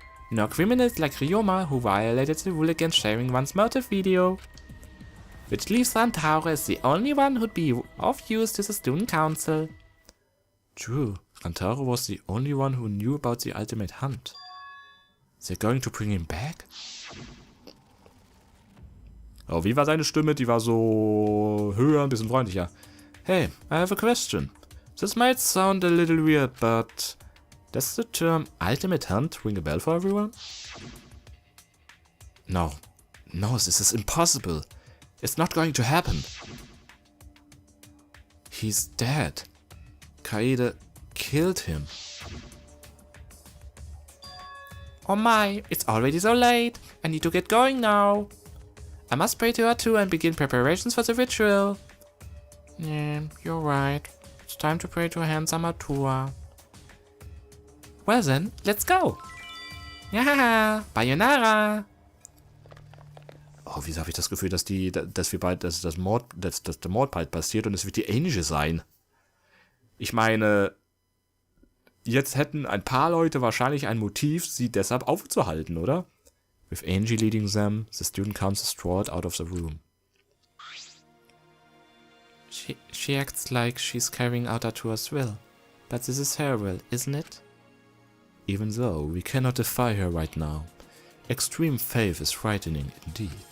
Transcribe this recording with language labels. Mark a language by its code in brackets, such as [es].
[en] Nor criminals like Ryoma who violated the rule against sharing one's motive video. Which leaves Rantaro as the only one who'd be of use to the student council. True, Rantaro was the only one who knew about the ultimate hunt. They're going to bring him back? [de] Oh, wie war seine Stimme? Die war so höher, ein bisschen freundlicher. [en] Hey, I have a question. This might sound a little weird, but does the term ultimate hunt ring a bell for everyone? No, this is impossible. It's not going to happen. He's dead. Kaede killed him. Oh my, it's already so late. I need to get going now. I must pray to Arthur and begin preparations for the ritual. Yeah, you're right. It's time to pray to a handsome Arthur. Well then, let's go. Ja, Bayonara. [de] Oh, wieso habe ich das Gefühl, dass der Mord bald passiert und es wird die Angie sein? Ich meine, jetzt hätten ein paar Leute wahrscheinlich ein Motiv, sie deshalb aufzuhalten, oder? [en] With Angie leading them, the student council strode out of the room. She acts like she's carrying out Arthur's will. But this is her will, isn't it? Even though we cannot defy her right now. Extreme faith is frightening indeed.